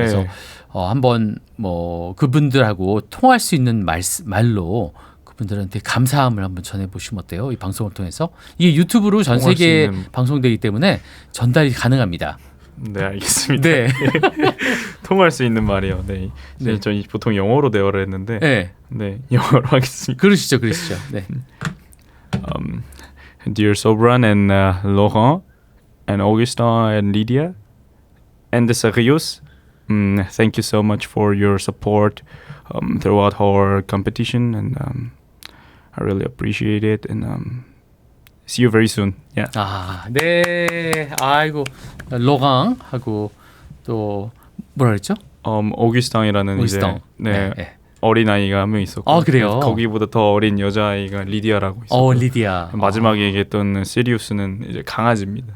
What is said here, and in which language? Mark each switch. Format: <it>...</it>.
<ko>그래서 한번 뭐 그분들하고 통할 수 있는 말로 그분들한테 감사함을 한번 전해보시면 어때요? 이 방송을 통해서 이게 유튜브로 전 통할 수 세계에 있는- 방송되기 때문에 전달이 가능합니다. 네, 알겠습니다. 네. 통할 수 있는 말이요. 네. 네. 저희 보통 영어로 대화를 했는데 네. 네, 영어로 하겠습니다. 그러시죠. 네.</ko> <en>Dear Sobran and Laurent and Augustin and Lydia and the Sirius, thank you so much for your support throughout our competition, and I really appreciate it. And see you very soon. Yeah.</en> <ko>네. 아이고 로강하고 또 뭐라 그랬죠? 오규스탕이라는 이제 오기스탕. 네, 네. 어린 아이가 한 명 있었고, 아, 그래요? 거기보다 더 어린 여자 아이가 리디아라고 있었고, 리디아. 마지막에 얘기했던 시리우스는 이제 강아지입니다.</ko>